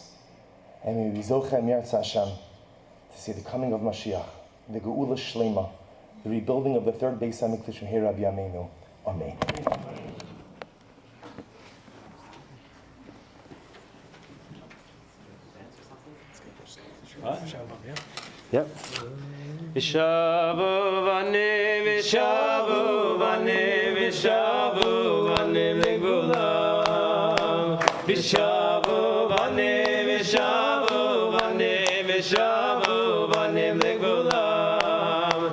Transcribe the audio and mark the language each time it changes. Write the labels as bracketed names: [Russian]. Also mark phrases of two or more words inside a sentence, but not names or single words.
[English] And may we be [Hebrew] זוכה מארץ השם [English] to see the coming of Mashiach, the [Hebrew] גאולה שלמה, [English] the rebuilding of the third [Hebrew] בית המקדש [English] from here, [Hebrew] רבי ימינו. [English] Amen. Yep. [Hebrew] ושבו בנים, ושבו בנים, ושבו בנים לגבולם. ושבו בנים, ושבו בנים, ושבו בנים לגבולם.